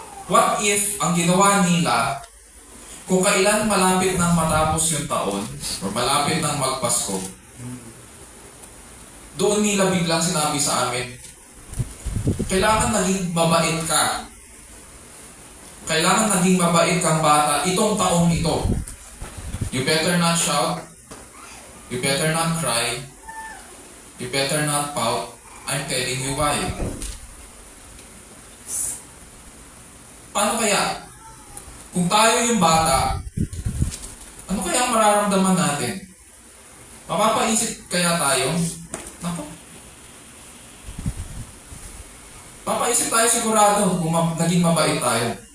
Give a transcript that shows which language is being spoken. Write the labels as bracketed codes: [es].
[en] What if [tl] ang ginawa nila, kung kailan malapit nang matapos yung taon, o malapit nang magpasko, doon nila biglang sinabi sa amin, kailangan naging mabait ka. Kailangan naging mabait kang bata itong taong ito. [en] You better not shout. You better not cry. You better not pout. I'm telling you why. [tl] Paano kaya? Kung tayo yung bata, ano kaya ang mararamdaman natin? Mapapaisip kaya tayo? Nako. Papaisip tayo sigurado kung naging mabait tayo.